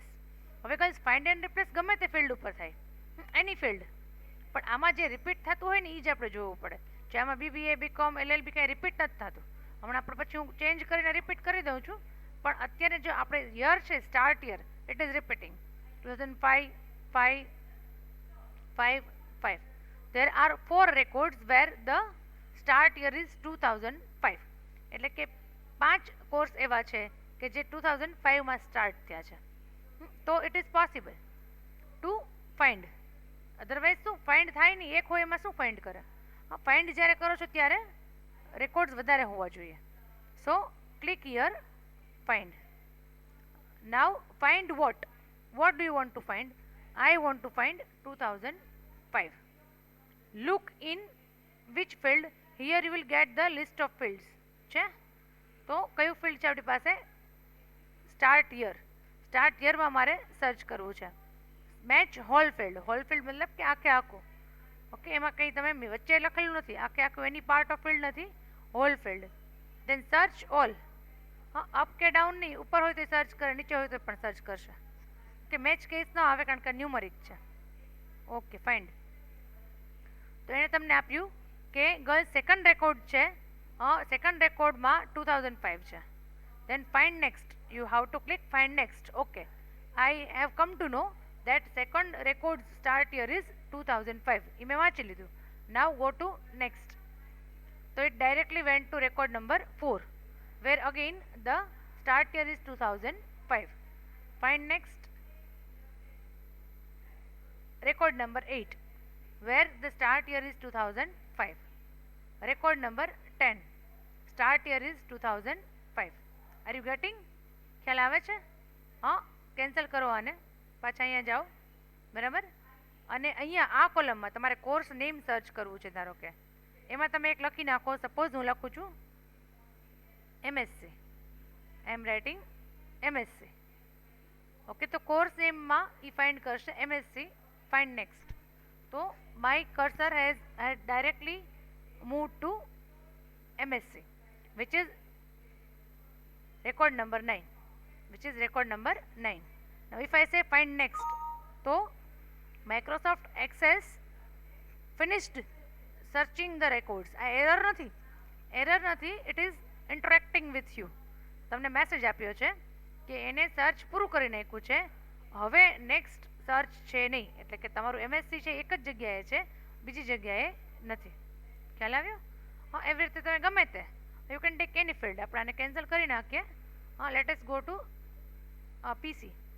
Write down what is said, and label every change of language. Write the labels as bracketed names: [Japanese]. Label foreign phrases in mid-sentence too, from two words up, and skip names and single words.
[Gujarati] હવે ગર્લ્સ, [English] find and replace [Gujarati] ગમે તે ફિલ્ડ ઉપર થાય, એની ફિલ્ડ, પણ આમાં જે રિપીટ થતું હોય ને એ જ આપણે જોવું પડે. જે આમાં BBA, BCom, LLB કાંઈ રિપીટ નથી થતું. હમણાં આપણે પછી હું ચેન્જ કરીને રિપીટ કરી દઉં છું, પણ અત્યારે જો આપણે યર છે, [English] start year, it is repeating 2005, [Gujarati] 5, 5, 5. [English] There are 4 records where the start year is 2005. [Gujarati] એટલે કે 5 કોર્સ એવા છે કે જે 2005માં સ્ટાર્ટ થયા છે. [English] તો it is possible to find. [Gujarati] અધરવાઇઝ શું ફાઇન્ડ થાય નહીં, એક હોય એમાં શું ફાઇન્ડ કરે? હા, ફાઇન્ડ જ્યારે કરો છો ત્યારે રેકોર્ડ્સ વધારે હોવા જોઈએ. [English] So click here, find. Now find what do you want to find? I want to find 2005. Look in which field. Here you will get the list of fields. [Gujarati] છે તો કયું ફિલ્ડ છે આપણી પાસે? [English] start year. [Gujarati] સ્ટાર્ટ યરમાં મારે સર્ચ કરવું છે. [English] match whole field. whole field [Gujarati] મતલબ કે આખે આખું. ઓકે, એમાં કંઈ તમે વચ્ચે લખેલું નથી, આખે આખું એની [English] part of field [Gujarati] નથી, [English] whole field. Then search all. [Gujarati] હા, અપ કે ડાઉન નહીં, ઉપર હોય તો સર્ચ કરે, નીચે હોય તો પણ સર્ચ કરશે. કે [English] match case [Gujarati] ન આવે કારણ કે ન્યુમરિક છે. ઓકે, ફાઇન્ડ. તો એણે તમને આપ્યું કે ગર્લ્સ [English] second record [Gujarati] છે, સેકન્ડ રેકોર્ડમાં 2005 છે. [English] Then find next. You have to click find next. Okay, I have come to know that second record start year is 2005. [Gujarati] એ મેં વાંચી લીધું. [English] Now go to next. So it directly went to record number 4, where again the start year is 2005. Find next. Record number 8, where the start year is 2005. Record number 10, start year is 2005. Are you getting? [Gujarati] ખ્યાલ આવે છે? હા, કેન્સલ કરો આને, પાછા અહીંયા જાઓ, બરાબર. અને અહીંયા આ કોલમમાં તમારે [English] course name [Gujarati] સર્ચ કરવું છે. ધારો કે એમાં તમે એક લખી નાખો. સપોઝ હું લખું છું MSc. [English] I am writing [Gujarati] MSc. ઓકે, તો કોર્સ નેમમાં એ ફાઇન્ડ કરશે MSc. [English] Find next. તો my cursor has directly move to MSc, which is record number 9. Now if I say find next, so Microsoft Access finished searching the records. [Gujarati] આ એરર નથી, [English] it is interacting with you. [Gujarati] તમને મેસેજ આપ્યો છે કે એને સર્ચ પૂરું કરી નાખ્યું છે, હવે નેક્સ્ટ સર્ચ છે નહીં. એટલે કે તમારું MSc છે એક જ જગ્યાએ છે, બીજી જગ્યાએ નથી. ખ્યાલ આવ્યો? હા, એવી રીતે તમે ગમે તે [English] you can take any field. [Gujarati] આપણે આને કેન્સલ કરી નાખીએ. હા, [English] let us go to PC.